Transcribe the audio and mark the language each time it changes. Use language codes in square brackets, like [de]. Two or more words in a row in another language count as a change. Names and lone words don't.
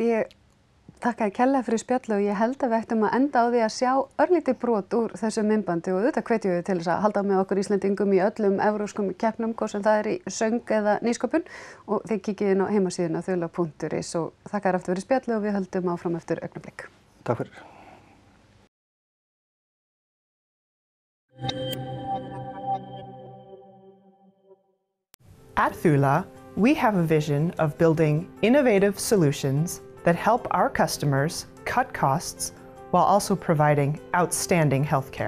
[is] Ég þakka kærlega fyrir spjallu og ég held að við ættum að enda á því að sjá örlítið brot úr þessu myndbandi og auðvitað hvetjum við til þess að halda með okkur Íslendingum í öllum evrópskum keppnum, hvort sem það er í söng eða nýsköpun og þið kíkið inn á heimasíðuna þula.is og þakka þér aftur fyrir spjallu og við höldum áfram eftir augnablik. Takk fyrir. [en] At Thula, we have a vision of building innovative solutions that help our customers cut costs while also providing outstanding healthcare.